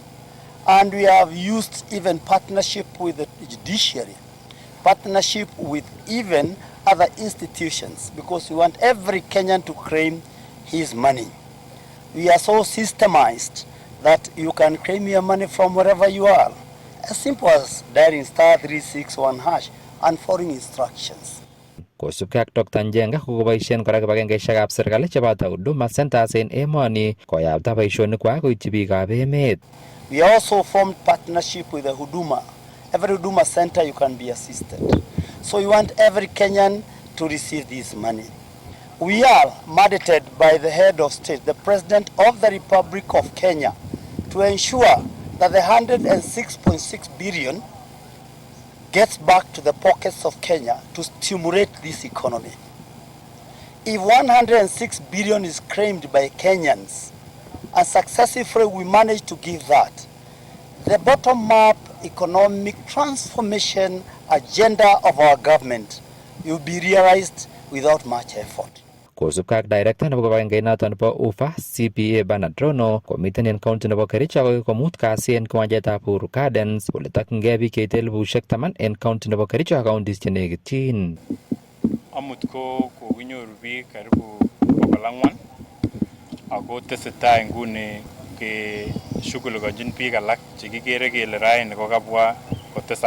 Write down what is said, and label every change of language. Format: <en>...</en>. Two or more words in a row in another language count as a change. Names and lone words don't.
<en>And we have used even partnership with the judiciary, partnership with even other institutions, because we want every Kenyan to claim his money. We are so systemized that you can claim your money from wherever you are. As simple as dialing *361# and following instructions.</en> <kln>Kosubkei ak Dr. Njenga kokoboisien kora kibagengeisiekab serikali cheboto Huduma Centers en emoni koyapta boisionikwak koityi biikab emet.</kln> <en>We also formed partnership with the Huduma. Every Huduma center you can be assisted. So we want every Kenyan to receive this money. We are mandated by the head of state, the President of the Republic of Kenya, to ensure that the 106.6 billion gets back to the pockets of Kenya to stimulate this economy. If 106 billion is claimed by Kenyans and successfully we manage to give that, the bottom-up economic transformation agenda of our government will be realized without much effort.</en> <kln>Kosubkei ak director nebo kibagengeit noton nebo UFA CPA Bernard Rono komiten en county nebo Kericho akoi komut kasi en kiwanjetab Uhuru Gardens kole tokyingei biik cheite 10,000 en county nebo Kericho ak counties chenekityin. Amut ko kokinyoru biik karibu 400 ako tesetai nguni ke shughulikojin biik alak chekikere kele raini kokabwa kotesak.</kln>